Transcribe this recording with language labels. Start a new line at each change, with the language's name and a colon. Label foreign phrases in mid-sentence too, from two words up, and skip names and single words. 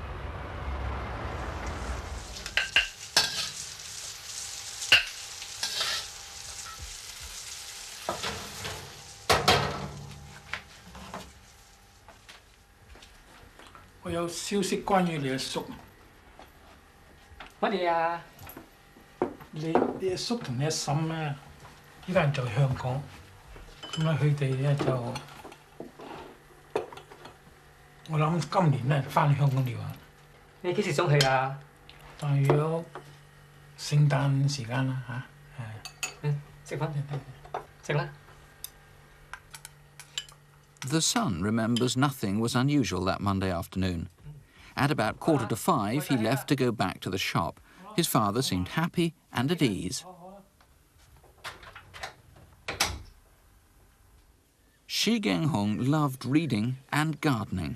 English: I have news about your son. What is it? Your son and your son now in Hong Kong. So they I think this year will come back to Hong Kong.
Cantonese: 你幾時想去啊？大約聖誕時間啦嚇。食飯，食啦。
English: The son remembers nothing was unusual that Monday afternoon. At about 4:45, he left to go back to the shop. His father seemed happy and at ease. Shi Geng Hung loved reading and gardening.